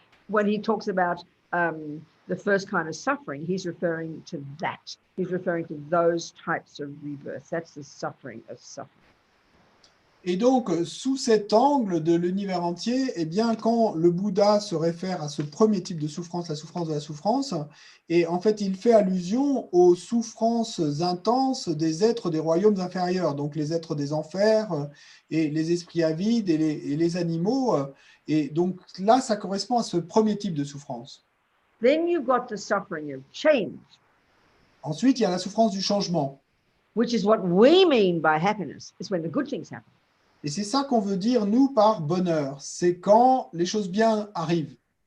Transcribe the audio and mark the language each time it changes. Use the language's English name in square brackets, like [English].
[English] When he talks about the first kind of suffering, he's referring to that. He's referring to those types of rebirth. That's the suffering of suffering. [French] Et donc, sous cet angle de l'univers entier, eh bien, quand le Bouddha se réfère à ce premier type de souffrance, la souffrance de la souffrance, et en fait, il fait allusion aux souffrances intenses des êtres des royaumes inférieurs, donc les êtres des enfers, et les esprits avides, et les animaux. Et donc là, ça correspond à ce premier type de souffrance. [English] Then you've got the suffering of change. [French] Ensuite, il y a la souffrance du changement. [English] Which is what we mean by happiness. It's when the good things happen. [French] Et c'est ça qu'on veut dire, nous, par bonheur. C'est quand les choses bien arrivent.